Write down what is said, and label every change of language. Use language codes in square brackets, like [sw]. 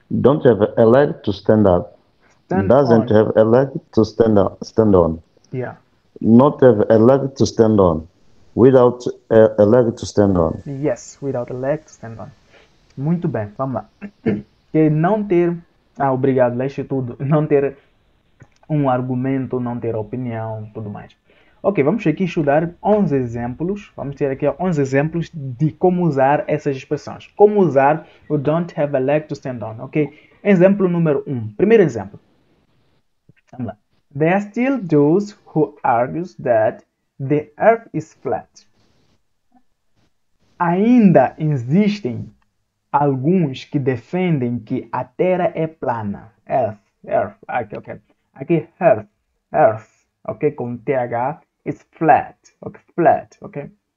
[en] Don't have a leg to stand up. Doesn't have a leg to stand on. Yeah. Not have a leg to stand on. Without a leg to stand on. Yes, without a leg to stand on. [pt] Muito bem, vamos lá. Que não ter... obrigado, leste tudo. Não ter um argumento, não ter opinião, tudo mais. Ok, vamos aqui estudar 11 exemplos. Vamos ter aqui 11 exemplos de como usar essas expressões. Como usar o [en] don't have a leg to stand on, [pt] ok? Exemplo número 1. Primeiro exemplo. Vamos lá. [en] There are still those who argue that the earth is flat. [pt] Ainda existem alguns que defendem que a Terra é plana. Earth. Aqui, ok. Aqui, earth, ok? Com TH, [en] is flat. [pt] Ok, flat, ok?